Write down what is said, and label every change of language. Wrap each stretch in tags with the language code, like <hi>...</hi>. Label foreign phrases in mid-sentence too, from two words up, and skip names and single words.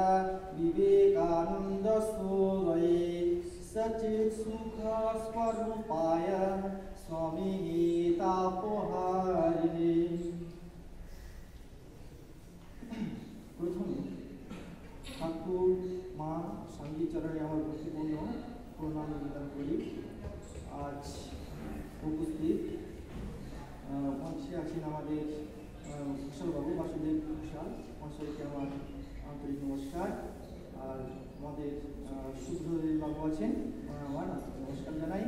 <sa>विवेकानन्दसूरये सच्चित्सुखस्वरूपाय स्वामी गीतापोहारिणे प्रथमे ठाकुर माँ संगीत चरणे</sa> <bn>আমার ভক্তিপূর্ণ প্রণাম নিবেদন করি। আজ উপস্থিত পাশে আছেন আমাদের ঘোষালবাবু বাসুদেব ঘোষাল মহাশয়কে আমার আন্তরিক নমস্কার। আর আমাদের সুব্রদেব বাবু আছেন, আমার নমস্কার জানাই।</bn>